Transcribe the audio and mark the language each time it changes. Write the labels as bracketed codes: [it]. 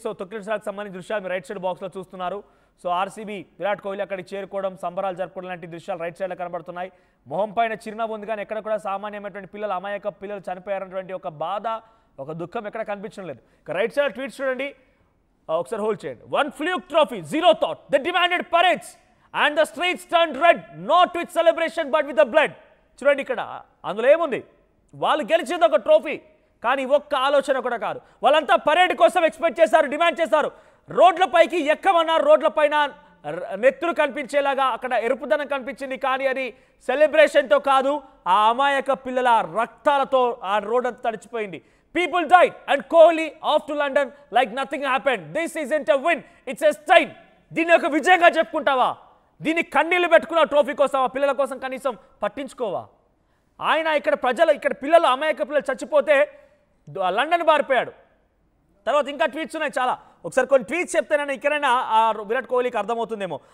[te] So తొక్కిసలాటకు సంబంధించిన దృశ్యాలు మీరు రైట్ సైడ్ బాక్స్లో చూస్తున్నారు. సో ఆర్సీబీ విరాట్ కోహ్లీ అక్కడికి చేరుకోవడం, సంబరాలు జరుపుకోవడం లాంటి దృశ్యాలు రైట్ సైడ్లో కనబడుతున్నాయి. మొహం పైన చిరునవ్వు ఉంది కానీ ఎక్కడ కూడా సామాన్యమైనటువంటి పిల్లలు, అమాయక పిల్లలు చనిపోయారన్నటువంటి ఒక బాధ, ఒక దుఃఖం ఎక్కడ కనిపించడం లేదు. ఇక రైట్ సైడ్ ట్వీట్స్ చూడండి, ఒకసారి హోల్డ్ చేయండి. [en] 1 Fluke trophy, 0 thought. They demanded parades and the streets turned red, not with celebration but with the blood. [te] చూడండి ఇక్కడ అందులో ఏముంది? వాళ్ళు గెలిచింది ఒక ట్రోఫీ, కానీ ఒక్క ఆలోచన కూడా కాదు. వాళ్ళంతా పరేడ్ కోసం ఎక్స్పెక్ట్ చేశారు, డిమాండ్ చేశారు. రోడ్లపైకి ఎక్కమన్నారు, రోడ్లపైన నెత్తులు కనిపించేలాగా అక్కడ ఎరుపుదనం కనిపించింది. కానీ అది సెలబ్రేషన్తో కాదు, ఆ అమాయక పిల్లల రక్తాలతో ఆ రోడ్ అంతా తడిచిపోయింది. [en] People died and Kohli off to London like nothing happened. This isn't a win, it's a strain. [te] దీన్ని ఒక విజయంగా చెప్పుకుంటావా? దీన్ని కన్నీళ్లు పెట్టుకున్న ట్రోఫీ కోసం ఆ పిల్లల కోసం కనీసం పట్టించుకోవా? ఆయన ఇక్కడ పిల్లలు, అమాయక పిల్లలు చచ్చిపోతే లండన్ బారిపోయాడు. తర్వాత ఇంకా ట్వీట్స్ ఉన్నాయి చాలా. ఒకసారి కొన్ని ట్వీట్స్ చెప్తేనైనా ఇక్కడైనా ఆ విరాట్ కోహ్లీకి అర్థమవుతుందేమో.